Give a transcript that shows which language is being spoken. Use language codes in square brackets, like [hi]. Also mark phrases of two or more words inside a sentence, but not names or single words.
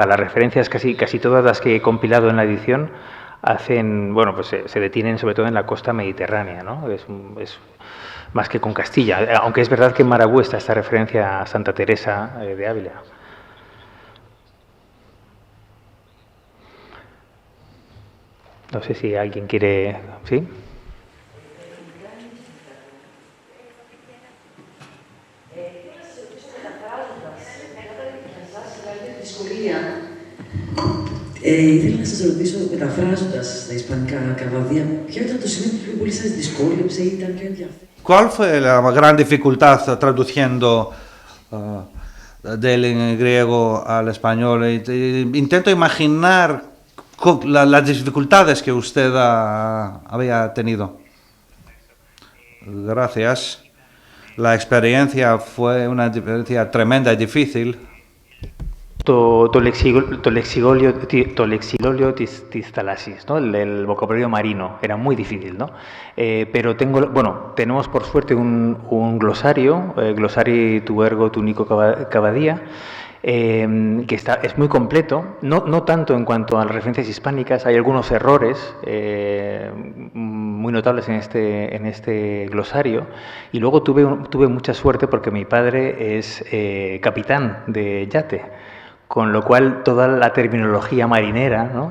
[es] Las referencias casi todas las que he compilado en la edición se detienen sobre todo en la costa mediterránea, ¿no? Es más que con Castilla, aunque es verdad que en Marabú está esta referencia a Santa Teresa de Ávila. No sé si alguien quiere... ¿Sí? [el] Ήθελα να σας ρωτήσω, μεταφράζοντας τα ισπανικά Cavadía, ποιο ήταν το σημείο που πιο πολύ σας δυσκόλεψε ή ήταν πιο ενδιαφέρον? [es] ¿Cuál fue la gran dificultad traduciendo del griego al español? Intento imaginar las dificultades que usted había tenido. Gracias. La experiencia fue una experiencia tremenda y difícil. [el] Το lexilolio της θαλάσσης, [es] ¿no? El vocabulario marino era muy difícil, ¿no? Pero tenemos por suerte un glosario, Glossari tu ergo tu Nico Cavadía, que es muy completo, no tanto en cuanto a las referencias hispánicas. Hay algunos errores muy notables en este glosario, y luego tuve mucha suerte porque mi padre es capitán de yate, con lo cual toda la terminología marinera, ¿no?